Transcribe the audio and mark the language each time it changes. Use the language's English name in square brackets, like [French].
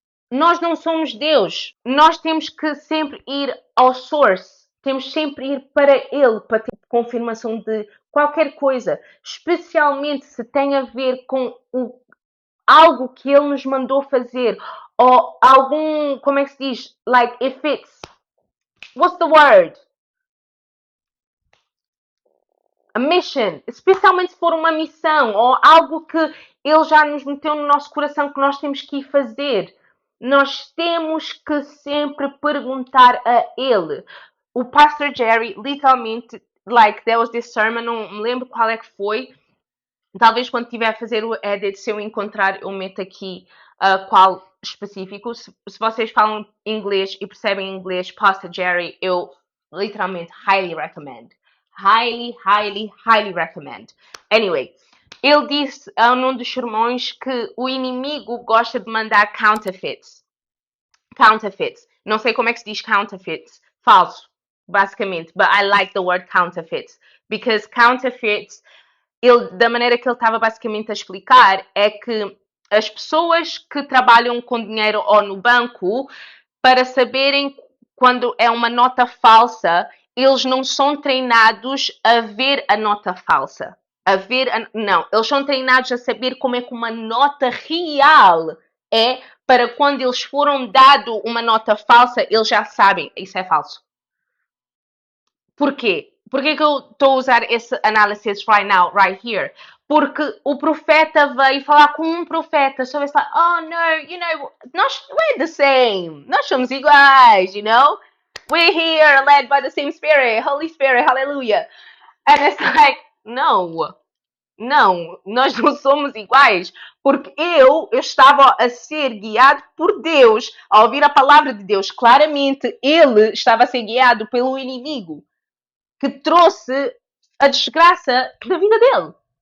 [Portuguese] Nós não somos Deus. Nós temos que sempre ir ao source. Temos sempre ir para Ele para ter confirmação de qualquer coisa. Especialmente se tem a ver com algo que ele nos mandou fazer, ou algum, como é que se diz? [English] Like, if it's, what's the word? A mission, [Portuguese] especialmente se for uma missão ou algo que ele já nos meteu no nosso coração que nós temos que ir fazer. Nós temos que sempre perguntar a ele. O Pastor Jerry, literalmente, [English] like, there was this sermon, [Portuguese] não me lembro qual é que foi. Talvez quando tiver a fazer o edit, se eu encontrar, eu meto aqui qual específico. Se vocês falam inglês e percebem inglês, Pastor Jerry, eu literalmente [English] highly recommend. Highly, highly, highly recommend. [Portuguese] Anyway, ele disse num dos sermões que o inimigo gosta de mandar counterfeits. Counterfeits. Não sei como é que se diz counterfeits. Falso, basicamente. [English] But I like the word counterfeits. [Portuguese] Because counterfeits, da maneira que ele estava basicamente a explicar, é que as pessoas que trabalham com dinheiro ou no banco, para saberem quando é uma nota falsa, eles não são treinados a ver a nota falsa. Não, eles são treinados a saber como é que uma nota real é, para quando eles foram dado uma nota falsa, eles já sabem, isso é falso. Porquê? Porquê que eu estou a usar esse analysis [English] right now, right here? [Portuguese] Porque o profeta veio falar com um profeta sobre isso. [English] Oh, no, you know, we're the same. [Portuguese] Nós somos iguais, [English] you know? We're here led by the same Spirit, Holy Spirit, hallelujah. And it's like, no, [Portuguese] nós não somos iguais, porque eu estava a ser guiado por Deus, a ouvir a palavra de Deus. Claramente, ele estava a ser guiado pelo inimigo, que trouxe a desgraça da vida dele.